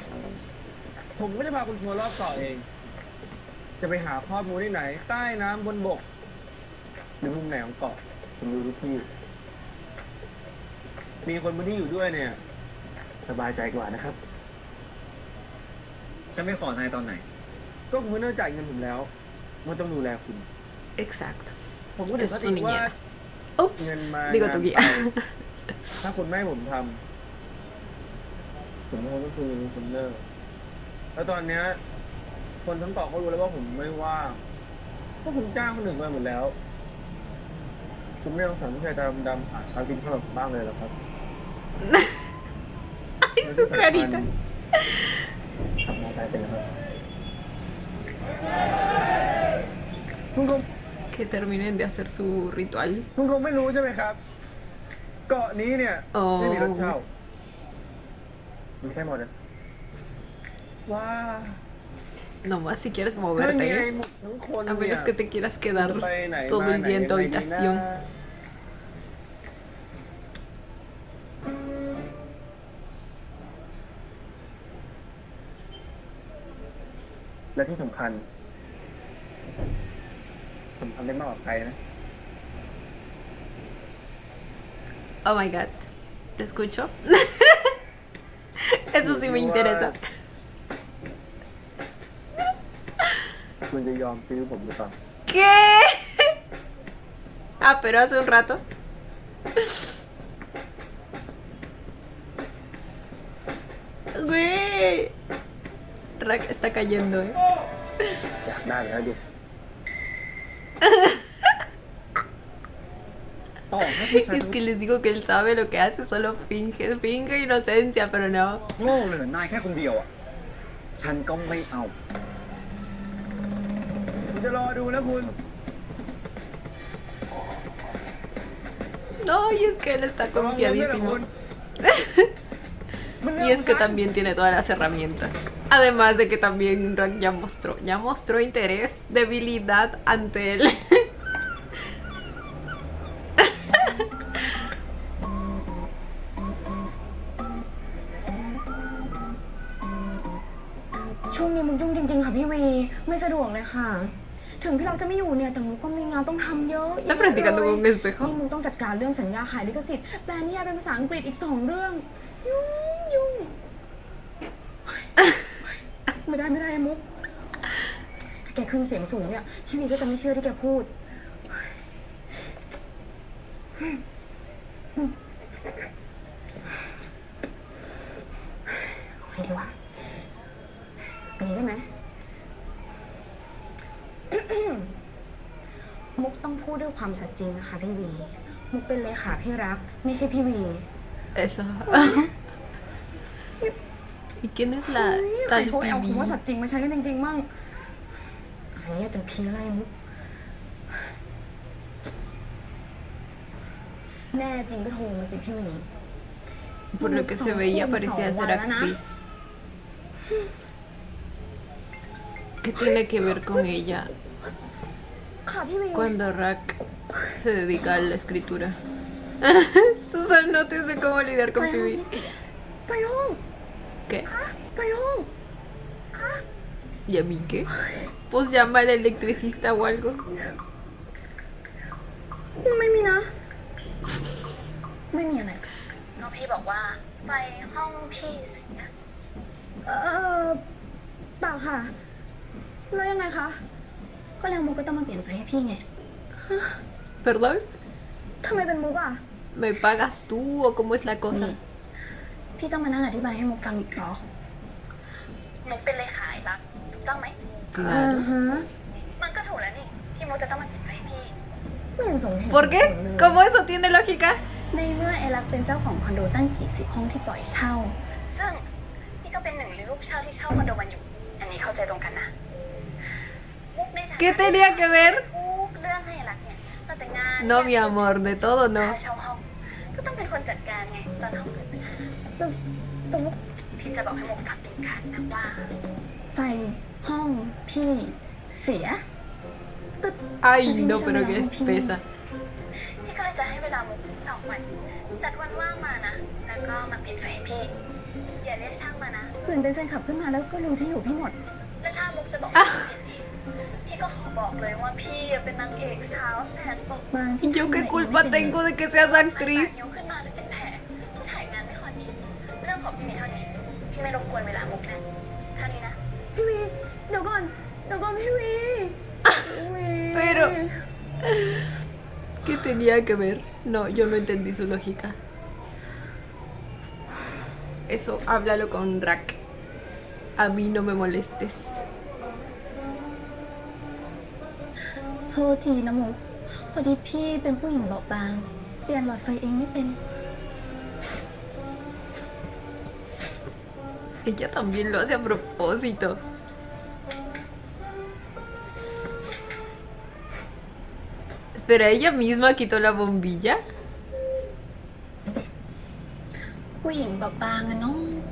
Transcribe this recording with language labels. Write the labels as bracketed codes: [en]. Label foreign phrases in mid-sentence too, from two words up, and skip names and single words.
[th] ผมก็จะพาคุณทัวร์รอบเกาะเอง จะไปหาข้อมูลที่ไหน ใต้น้ำบนบก หรือมุมไหนของเกาะผมรู้ทุกที่ มีคนบนที่อยู่ด้วยเนี่ย สบายใจกว่านะครับ ฉันไม่ขอนายตอนไหน ก็คุณเนื่องจ่ายเงินผมแล้วมันต้องดูแลคุณ [es] Exacto. [th] ผมก็ถึง [es] Es [th] ก็ [es] tu [th] ติว่า [es] niñera. Ups. [th] เงินมา [es] Digo tu [th] งาน [es] guía. [th] ไปถ้าคุณไม่ให้ผมทำผมคงต้องคุยกับคุณเลิกแล้วตอนเนี้ยคนทั้งเกาะเขารู้แล้วว่าผมไม่ว่างเพราะผมจ้างคนอื่นมาหมดแล้ว คุณไม่ต้องสั่งผู้ชายดำๆหาเช้ากินข้าวแบบผมบ้างเลยเหรอครับ [es] Ay, su carita. [th] ขับมอเตอร์ไซค์เป็นครับคุณคง [es] Que terminen de hacer su ritual. [th] คุณคงไม่รู้ใช่ไหมครับ เกาะนี้เนี่ย อ๋อ ไม่มีรถเช่ามีแค่มอเตอร์ว้า [es] Nomás si quieres [th] ไม่มีไอ้ [es] moverte. [th] หมดทั้งคน [es] A [th] เนี่ย [es] menos que te quieras quedar [th] ไปไหน [es] todo [th] มา [es] el [th] ไหน [es] día en tu [th] ยังไงดีนะ habitación. และที่สำคัญผมทำได้มากกว่าใครนะ [en] Oh my god. [es] ¿Te escucho? Eso sí me interesa. [th] คุณจะยอมซื้อผมหรือเปล่า [es] ¿Qué? Ah, pero hace un rato. Güey. Rack está cayendo, eh. [th] อยากได้แล้วดิ ต่อให้ผู้ชาย [es] Es que les digo que él sabe lo que hace, solo finge inocencia, pero no. [th] โง่เหลือนายแค่คนเดียวอ่ะ ฉันก็ไม่เอา ผมจะรอดูนะคุณ [es] No, y es que él está [th] ระวังเงินด้วยนะคุ [es] confiadísimo. [th] ณมัน [es] Y [th] เรื่อง [es] es [th] ของ [es] que [th] ฉัน [es] también tiene todas las herramientas. Además de que también Rack ya mostró interés, debilidad ante él. [th] ช่วงนี้มุกยุ่งจริงๆค่ะพี่วี ไม่สะดวกเลยค่ะ ถึงพี่รักจะไม่อยู่เนี่ยแต่มุกก็มีงานต้องทำเยอะ [es] Está practicando con un [th] นี่ [es] espejo. [th] มุกต้องจัดการเรื่องสัญญาขายลิขสิทธิ์แปลนิยายเป็นภาษาอังกฤษอีก2 เรื่อง ยุ่ง ไม่ได้มุกถ้าแกขึ้นเสียงสูงเนี่ยพี่วีก็จะไม่เชื่อที่แกพูดเอาไงดีวะอันนี้ได้ไหม มุกต้องพูดด้วยความสัตย์จริงนะคะพี่วี มุกเป็นเลขาพี่รัก ไม่ใช่พี่วี [es] Eso. ¿Y quién es la [th] ใคร [es] tal [th] เขาเอาคำว่า [es] Pibi? [th] สัตย์จริงมาใช้กันจริงๆมั่งอันนี้จะพีอะไรมุก แน่จริงก็โทรมาสิพี่วี [es] Por lo que se veía parecía ser actriz. ¿Qué tiene que ver con ella [th] ค่ะพี่วี [es] cuando Rack se dedica a la escritura? Sus anotes de cómo lidiar con Pibi. [th] ไปห้อง [es] ¿Qué? [th] ไปห้อง [es] ¿Y a mí qué? Pues llama al electricista o algo. [th] ไม่มีนะ ไม่มีอะไร ก็พี่บอกว่าไฟห้องพี่เสีย เออเปล่าค่ะ แล้วยังไงคะ ก็แล้วมุกก็ต้องมาเปลี่ยนไฟให้พี่ไง [es] ¿Perdón? [th] ทำไมเป็นมุกอ่ะ [es] ¿Me pagas tú o cómo es la cosa? [th] พี่ต้องมานั่งอธิบายให้มุกฟังอีกเหรอ มุกเป็นเลขาไอ้รักถูกต้องไหม [es] Claro. [th] ฮะ มันก็ถูกแล้วนี่ที่มุกจะต้องมาเปลี่ยนไฟให้พี่ ไม่เห็นสมเหตุ [es] ¿Por [th] ผ [es] qué? [th] ลเลย [es] ¿Cómo eso tiene lógica? [th] ในเมื่อไอรักเป็นเจ้าของคอนโดตั้งกี่สิบห้องที่ปล่อยเช่า ซึ่งนี่ก็เป็นหนึ่งในลูกเช่าที่เช่าคอนโดมันอยู่ อันนี้เข้าใจตรงกันนะมุกได้ทำ [es] ¿Qué tenía que ver? [th] ทุกเรื่องให้รักเนี่ยตั้งแต่งาน [es] No, mi amor, de todo [th] ค่า [es] no. [th] เช่าห้อง ก็ต้องเป็นคนจัดการไงตอนห้องเกิดปัญหา แต่มุก พี่จะบอกให้มุกฟังถึงขันนะว่า ไฟห้องพี่เสีย [es] Ay, no, pero qué espesa. [th] พี่ก็เลยจะให้เวลามุก2 วัน จัดวันว่างมานะ แล้วก็มาเปลี่ยนไฟให้พี่ อย่าเรียกช่างมานะ เผื่อเป็นแฟนคลับขึ้นมาแล้วก็รู้ที่อยู่พี่หมด และถ้ามุกจะบอกให้เปลี่ยนเองพี่ก็ขอบอกเลยว่าพี่เป็นนางเอกสาวแสนปก บางที่ [es] ¿Yo qué culpa tengo de que seas [th] ไฟ [es] actriz? [th] นิ้วขึ้นมาหรือเป็นแผลที่ถ่ายงานไม่ค่อยดี เรื่องของพี่มีเท่านี้ พี่ไม่รบกวนเวลามุกนะเท่านี้นะ พี่วีเดี๋ยวก่อนพี่วีพี่วี [es] Pero... ¿Qué tenía que ver? No, yo no entendí su lógica. Eso, háblalo con Rack. A mí no me molestes. [th] โทษทีนะมุกพอดีพี่เป็นผู้หญิงเบาบาง เปลี่ยนหลอดไฟเองไม่เป็น [es] Ella también lo hace a propósito. Espera, ¿ella misma quitó la bombilla? [th] ผู้หญิงบอบบางอะเนาะ